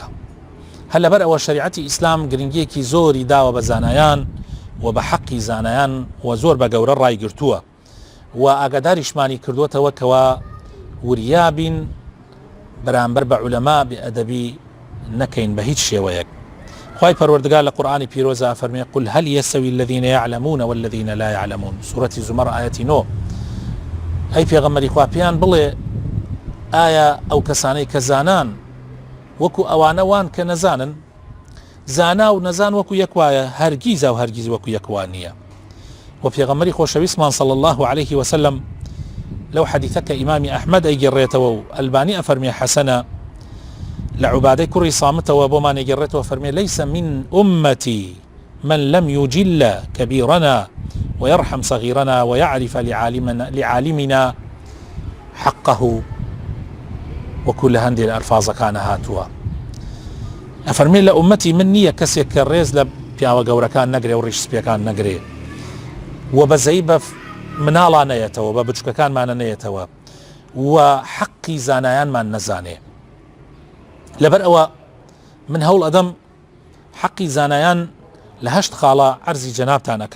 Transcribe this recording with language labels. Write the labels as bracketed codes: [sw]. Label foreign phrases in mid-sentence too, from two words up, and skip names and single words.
[ckb] هەر لەبەر ئەوە شەریعەتی ئیسلام گرنگیەکی زۆری داوە بە زانایان و بە حەقی زانایان و زۆر بە گەورە ڕایگرتووە و ئاگاداریشمانی کردووەتەوە کەوا وریابین بەرامبەر بە عولەما بێئەدەبی نەکەین بە هیچ شێوەیەک. خوای پەروەردگار لە قورئانی پیرۆزە فەرمێ: [ar] قل هل يستوي الذين يعلمون والذين لا يعلمون. [ckb] سورەتی زومەر ئایەتی 9. ئەی پێغەمبەری خوا، پێیان بڵێ ئایا ئەو کەسانەی کە زانان وەکو ئەوانە وان کە نەزانن؟ زانا و نەزان وەکو یەکوایە؟ هەرگیز و هەرگیز وەکو یەکوان نییە. و پێغەمبەری خۆشەویستمان [ar] صلی الله عليه وسلم [ckb] لەو حەدیثە کە ئیمامی ئەحمەد ئەیگەڕێتەوە و ئەلبانی ئەفەرمێ حەسەنە، لە عوبادەی کوڕی صامتەوە بۆمان ئەیگەڕێتەوە، فەرمێ: [ar] ليس من أمتي من لم يجل كبيرنا ويرحم صغيرنا ويعرف لعالمنا حقه. [ckb] وكل هەندێ [ar] الألفاظ كان [ckb] هاتووە. ئەفەرمێ لە ئومەتی من نییە کەسێک کە ڕێز لە پیاوە گەورەکان نەگرێ و ڕیش سپیەکان نەگرێ و بەزەی بە مناڵان نەیەتەوە، بە بچووکەکانمانە نەیەتەوە و حەقی زانایانمان نەزانێ. لەبەر ئەوە من هەوڵ ئەدەم حەقی زانایان لە 8 خاڵە عەرزی جەنابتان ئەکەم.